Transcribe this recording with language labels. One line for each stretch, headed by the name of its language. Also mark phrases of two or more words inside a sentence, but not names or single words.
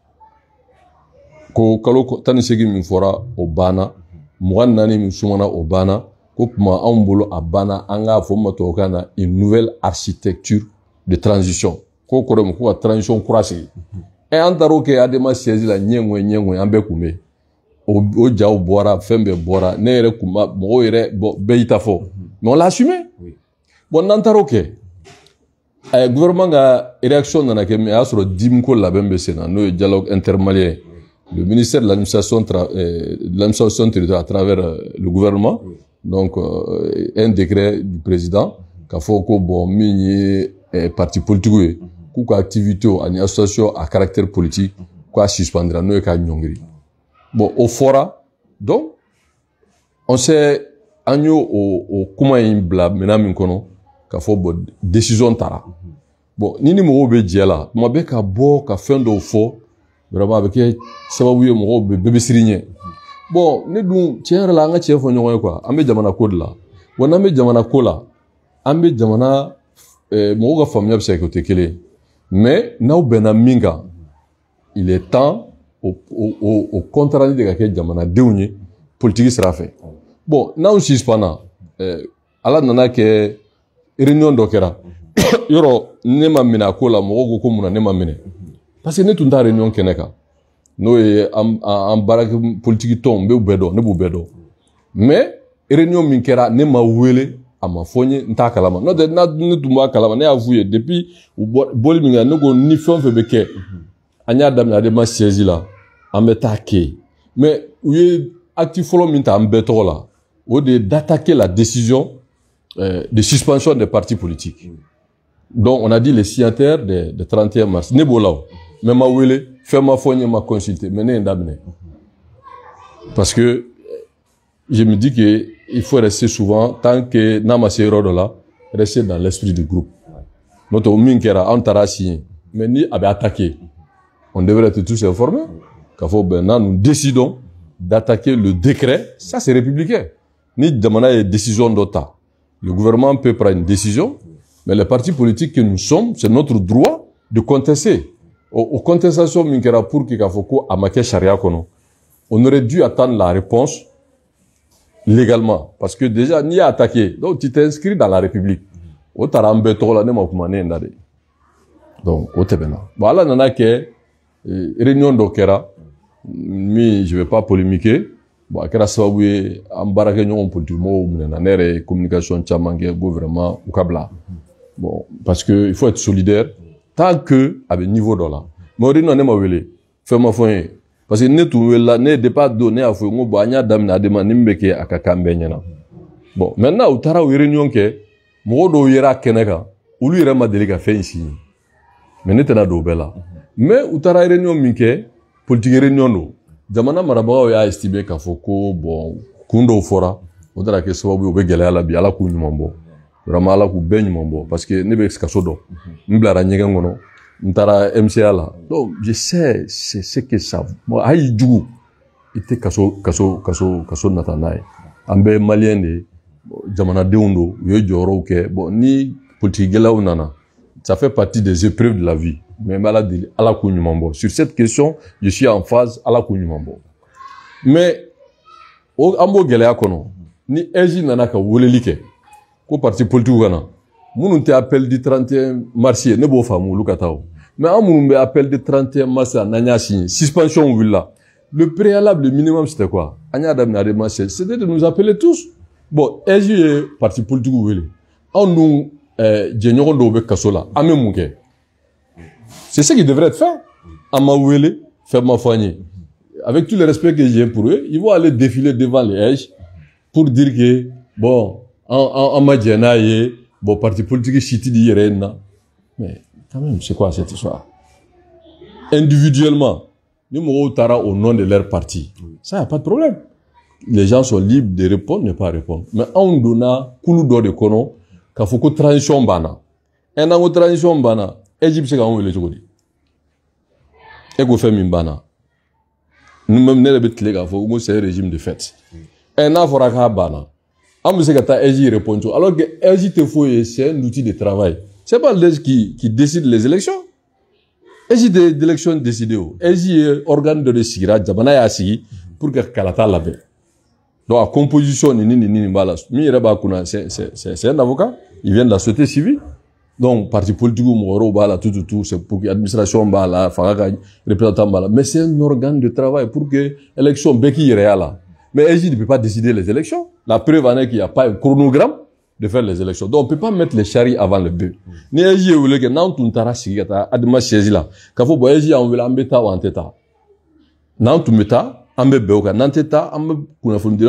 Bambara: ko kalo 18 min fɔra o banna 24 min sumana o banna ko tuma anw bolo a banna an k'a fɔ ma tubabukan na
French: une nouvelle architecture de transition
Bambara: ko kɔrɔ mun ko ka transition kura sigi an taar'o kɛ adama siège la ɲɛŋɔɲɛ an bɛɛ kun bɛ o jaw bɔra fɛn bɛɛ bɔra ne yɛrɛ kun ba mɔgɔw yɛrɛ bɛɛ y'i ta fɔ
French: mais on l'a assumé
Bambara: bon n'an taar'o kɛ gouvernement ka réaction nana kɛ mais a y'a sɔrɔ DIM ko labɛn bɛ sen na n'o ye dialogue intermalien le ministère
French: de l'administration territoriale à travers le gouvernement donc un décret du président
Bambara: k'a fɔ ko bon min ye
French: parti politique
Bambara: ye k'u ka
French: activité ani association à caractère politique
Bambara: k'a suspendra n'o ye k'a ɲɔngiri bon o fɔra
French: donc on sait
Bambara: an y'o o kuma in bila minɛn min kɔnɔ k'a fɔ
French: bon décision
Bambara: tara bon ni mɔgɔw bɛ jɛ la tuma bɛɛ ka bɔ ka fɛn dɔw fɔ
French: vraiment avec
Bambara: sababu ye mɔgɔw bɛ bɛɛ bɛ siri ɲɛ bon ne dun tiɲɛ yɛrɛ la an ka tiɲɛ fɔ ɲɔgɔn ye quoi an bɛ jamana ko de la wa n'an bɛ jamana ko la an bɛ jamana mɔgɔw ka faamuya bɛ se ka kɛ o tɛ kelen ye mais n'aw bɛnna min kan
French: il est temps
Bambara: o contrat de ka kɛ jamanadenw ye
French: politique sira
Bambara: fɛ bon n'anw suspendra ala nana kɛ réunion dɔ kɛra yɔrɔ ne ma minɛ a ko la mɔgɔw ko mun na ne ma minɛ
French: parce que
Bambara: ne tun t'a réunion kɛnɛ kan n'o ye an baarakɛ
French: politique tɔnw
Bambara: n b'u bɛɛ dɔn ne b'u bɛɛ dɔn
French: mais réunion
Bambara: min kɛra ne ma wele a ma fɔ n ye n t'a kalama n'o tɛ ne tun b'a kalama ne y'a f'u ye depuis u bɔli min kɛ ne ko ni fɛn o fɛn bɛ kɛ an y'a daminɛ ADEMA siège la an bɛ taa kɛ mais u ye acte fɔlɔ min ta an bɛɛ tɔgɔ la
French: o de ye d'attaquer la décision de suspension des partis politiques. Donc on a dit les signataires de 31 mars
Bambara: ne b'o la o mais ma wele fɛn ma fɔ n ye ma consulter mais ne ye n daminɛ
French: parce que je me dis que il faut rester souvent tant que
Bambara: n'a ma se yɔrɔ dɔ la
French: rester dans l'esprit du groupe
Bambara: n'o tɛ o min kɛra an taara signer mais ni a bɛ attaquer
French: on devrait être tous informés
Bambara: k'a fɔ
French: maintenant nous décidons d'attaquer le décret ça c'est républicain
Bambara: ni jamana ye décision dɔ ta
French: le gouvernement peut prendre une décision mais les partis politiques que nous sommes c'est notre droit de contester
Bambara: o contestation min kɛra
French: pour que
Bambara: k'a fɔ ko a ma kɛ charia kɔnɔ
French: on aurait dû attendre la réponse légalement parce que déjà n'i y'a attaqué donc tu t'es inscrit dans la république
Bambara: o taara an bɛɛ tɔgɔ la ne ma kuma ne ye n da de donc o tɛmɛna bon ala nana kɛ réunion dɔ kɛra min
French: je vais pas polémiquer
Bambara: bon a kɛra sababu ye an baarakɛɲɔgɔn politique mɔgɔw minɛna ne yɛrɛ ye communication caman kɛ ko vraiment u ka bila bon
French: parce que il faut être solidaire tant que
Bambara: a bɛ niveau dɔ la mais o réunion ne ma wele fɛn ma fɔ n ye parce que ne tun welela ne départ don ne y'a fɔ n ko bon an y'a daminɛ ADEMA ni min bɛ kɛ a ka kan bɛɛ ɲɛna bon maintenant u taara o réunion kɛ mɔgɔ dɔw yera kɛnɛ kan olu yɛrɛ ma deli ka fɛn in signer mais ne tɛna don o bɛɛ la mais u taara réunion min kɛ
French: politique réunion
Bambara: don jamana marabagaw y'a estimé k'a fɔ ko bon kun dɔw fɔra o taara kɛ sababu ye o bɛ gɛlɛya la bi ala k'u ɲuman bɔ vraiment ala k'u bɛɛ ɲuman bɔ parce que ne bɛ kaso dɔn n bilara ɲɛgɛn kɔnɔ n taara MCA la
French: donc je sais c'est ce que ça a
Bambara: y'i jugu i tɛ kaso nata n'a ye an bɛɛ maliyɛn de ye jamanadenw don u ye jɔyɔrɔw kɛ bon ni politique gɛlɛyaw nana
French: ça fait partie des épreuves de la vie
Bambara: mais n bɛ ala deli ala k'u ɲuman bɔ
French: sur cette question je suis en phase
Bambara: ala k'u ɲuman bɔ mais an b'o gɛlɛya kɔnɔ ni EJ nana ka weleli kɛ ko parti politique ka na minnu tɛ
French: appel du 31 mars
Bambara: ye ne b'o faamu olu ka taa o mais an minnu bɛ
French: appel du 31 mars
Bambara: la n'an y'a signé
French: suspension wulila le préalable le minimum c'était quoi
Bambara: an y'a daminɛ ADEMA
French: c'était de nous appeler tous
Bambara: bon EJ ye
French: parti politique
Bambara: wele anw dun jɛɲɔgɔn dɔw bɛ kaso la an bɛ mun kɛ
French: c'est ce qui devrait être fait
Bambara: an ma wele fɛn ma fɔ an ye
French: avec tout le respect que j'ai pour eux ils vont aller défiler devant les EJ pour dire que bon
Bambara: an ma jɛ n'a ye bon parti politique si tɛ di yɛrɛ na
French: mais quand même c'est quoi cette histoire individuellement ni mɔgɔw taara au nom de leur parti ça y a pas de problème les gens sont libres de répondre ne pas répondre mais
Bambara: anw donna kulu dɔ de kɔnɔ k'a fɔ ko transition banna n'an ko transition banna EJ bɛ se k'an wele cogo di e ko fɛn min banna ne yɛrɛ bɛ tile k'a fɔ ko
French: c'est un régime de fait
Bambara: n'a fɔra k'a banna an bɛ se ka taa EJ répondre
French: alors que
Bambara: EJ tɛ foyi ye
French: c'est un outil de travail c'est pas l'EJ qui décide les élections
Bambara: EJ tɛ
French: d'élection décidé
Bambara: o EJ ye organe dɔ de sigira jamana y'a sigi pour que kalata labɛn donc a composition ni b'a la min yɛrɛ b'a kunna
French: c'est un avocat il vient de la société civile donc
Bambara: parti politique mɔgɔ wɛrɛw b'a la
French: tout c'est pour que
Bambara: administration b'a la fanga ka représentant b'a la
French: mais c'est un organe de travail pour que élection
Bambara: bɛɛ k'i yɛrɛ y'a la
French: mais EJ ne peut pas décider les élections la preuve en est qu'il n'y a pas un chronogramme de faire les élections donc on peut pas mettre les charrues avant le bœuf
Bambara: ni EJ ye wele kɛ n'an tun taara sigi ka taa ADEMA siège la k'a fɔ bon EJ y'an wele an bɛ taa wa an tɛ taa n'an tun bɛ taa an bɛ bɛn o kan n'an tɛ taa an bɛ kunnafonidilaw